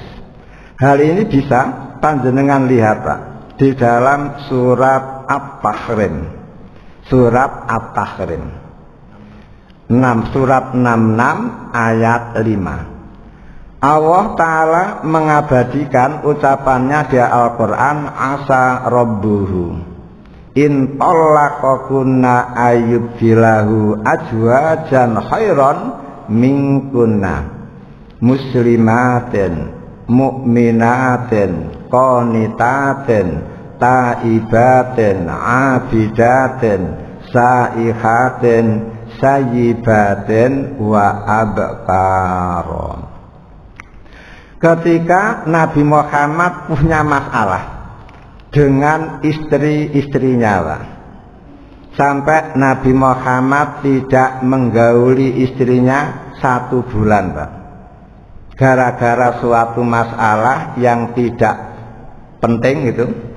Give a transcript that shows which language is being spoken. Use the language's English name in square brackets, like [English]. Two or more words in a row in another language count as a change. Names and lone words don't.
[Indonesian] Hal ini bisa panjenengan lihat Pak di dalam surat At-Tahrim. Surat At-Tahrim 6, surat 66 ayat 5. Allah Ta'ala mengabadikan ucapannya di Al-Quran, [Arabic] عسى ربه إن طلقكن أن يبدله أزواجا خيرا منكن مسلمات مؤمنات قانتات تائبات عابدات سائحات ثيبات وأبكارا. [Indonesian] Ketika Nabi Muhammad punya masalah dengan istri-istrinya Pak, sampai Nabi Muhammad tidak menggauli istrinya 1 bulan Pak, gara-gara suatu masalah yang tidak penting itu.